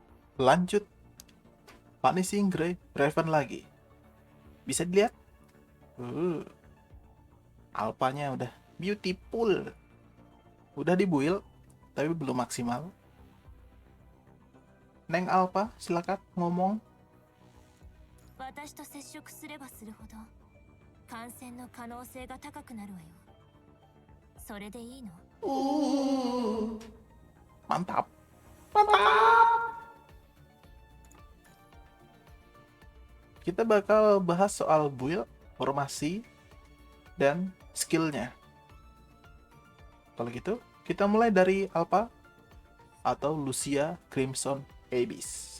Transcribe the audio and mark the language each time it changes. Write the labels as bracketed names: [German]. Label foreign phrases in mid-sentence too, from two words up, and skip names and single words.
[Indonesian] Lanjut, Vanishing Grey Raven lagi. Bisa dilihat? Uh, Alpanya udah beautiful. Udah dibuild, tapi belum maksimal. Neng Alpha, silakan ngomong. [Japanese] 私と接触すればするほど感染の可能性が高くなるわよ。それでいいの？ [Indonesian] Mantap. Mantap. Kita bakal bahas soal build, formasi, dan skillnya. Kalau gitu, kita mulai dari Alpha atau Lucia Crimson Abyss.